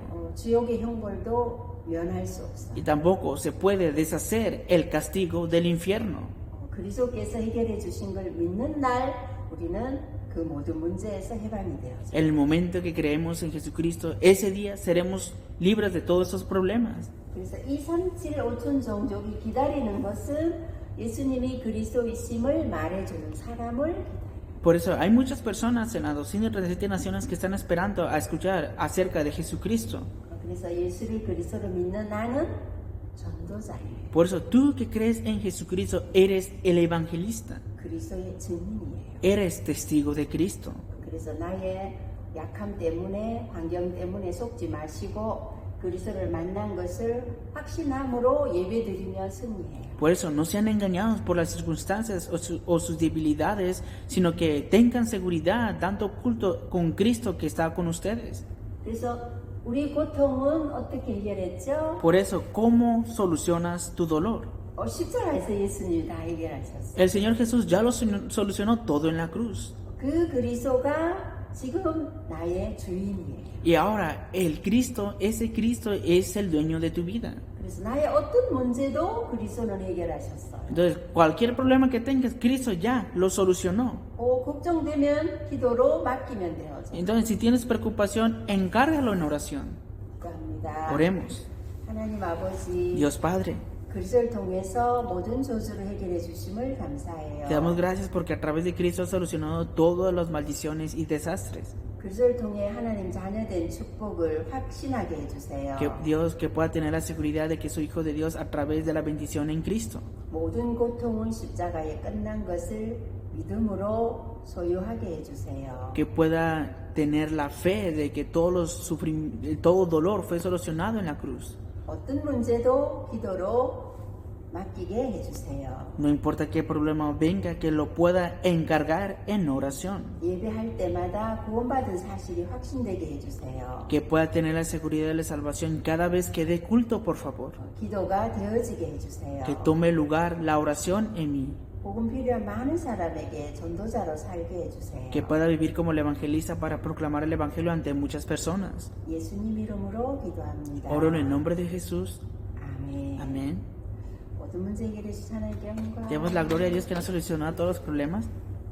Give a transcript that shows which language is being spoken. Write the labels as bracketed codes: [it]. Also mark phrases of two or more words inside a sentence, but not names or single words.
[ko] 지옥의 형벌도 면할 수 없어요. [es] Y tampoco se puede deshacer el castigo del infierno. [ko] 그리스도께서 해결해 주신 걸 믿는 날 우리는 그 모든 문제에서 해방이 되어져. [es] El momento que creemos en Jesucristo, ese día seremos libres de todos esos problemas. [ko] 그래서 237, 5천 종족이 기다리는 것은 예수님이 그리스도이심을 말해주는 사람을 기다려요. [es] Por eso hay muchas personas en las 237 naciones que están esperando a escuchar acerca de Jesucristo. [ko] 그래서 예수를 그리스도로 믿는 나는 전도자예요. [es] Por eso tú que crees en Jesucristo eres el evangelista, [ko] 그리스도의 증인이에요. [es] eres testigo de Cristo. [ko] 그래서 나의 약함 때문에 환경 때문에 속지 마시고 그리스도를 만난 것을 확신함으로 예배드리며 승리해요. [es] Por eso no sean engañados por las circunstancias o sus debilidades, sino que tengan seguridad dando culto con Cristo que está con ustedes. [ko] 그래서 우리 고통은 어떻게 해결했죠? [es] Por eso, ¿cómo solucionas tu dolor? [ko] 십자가에서 예수님이 다 해결하셨어요. [es] El Señor Jesús ya lo solucionó todo en la cruz. [ko] 그 그리스도가 지금 나의 주인이에요. [es] Y ahora el Cristo, ese Cristo es el dueño de tu vida. [ko] 그래서 나의 어떤 문제도 그리스도는 해결하셨어요. [es] Entonces, cualquier problema que tengas, Cristo ya lo solucionó. [ko] 걱정되면 기도로 맡기면 돼요. [es] Entonces, si tienes preocupación, encárgalo en oración. [ko] 기도합니다. [es] Oremos. [ko] 하나님 아버지, [es] Dios Padre, [ko] 그리스도를 통해서 모든 저주를 해결해 주심을 감사해요. [es] te damos gracias porque a través de Cristo has solucionado todas las maldiciones y desastres. [ko] 그리스도를 통해 하나님 자녀된 축복을 확신하게 해주세요. [es] Que Dios que pueda tener la seguridad de que soy hijo de Dios a través de la bendición en Cristo. [ko] 모든 고통은 십자가에 끝난 것을 믿음으로 소유하게 해주세요. [es] Que pueda tener la fe de que todo dolor fue solucionado en la cruz. [ko] 어떤 문제도 기도로 맡기게 해주세요. [es] No importa qué problema venga, que lo pueda encargar en oración. [ko] 예배할 때마다 구원받은 사실이 확신되게 해주세요. [es] Que pueda tener la seguridad de la salvación cada vez que dé culto, por favor. [ko] 기도가 되어지게 해주세요. [es] Que tome lugar la oración en mí. [ko] 복음 필요한 많은 사람에게 전도자로 살게 해주세요. [es] Que pueda vivir como el evangelista para proclamar el evangelio ante muchas personas. [ko] 예수님 이름으로 기도합니다. [es] Oro en el nombre de Jesús. [ko] 아멘. [es] Amén. [ko] 모든 문제 해결해 주신 하나님께 영광. [es] Demos la gloria a Dios que nos solucionó todos los problemas.